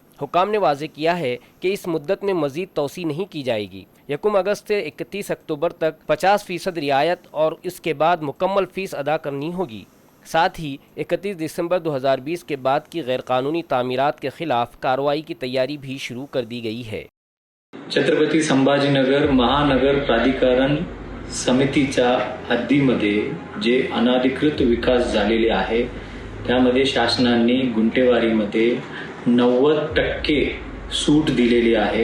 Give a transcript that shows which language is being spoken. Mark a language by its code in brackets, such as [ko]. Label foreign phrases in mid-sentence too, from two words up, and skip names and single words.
[ur] حکام نے واضح کیا ہے کہ اس مدت میں مزید توسیع نہیں کی جائے گی۔ 1 اگست سے 31 اکتوبر تک 50% رعایت اور اس کے بعد مکمل فیس ادا کرنی ہوگی۔ ساتھ ہی 31 دسمبر 2020 کے بعد کی غیر قانونی تعمیرات کے خلاف کارروائی کی تیاری بھی شروع کر دی گئی ہے۔ [mr] छत्रपती संभाजीनगर महानगर प्राधिकरण समितीच्या हद्दीमध्ये जे अनधिकृत विकास झालेले आहे त्यामध्ये शासनाने गुंठेवारीमध्ये 90% सूट दिलेली आहे।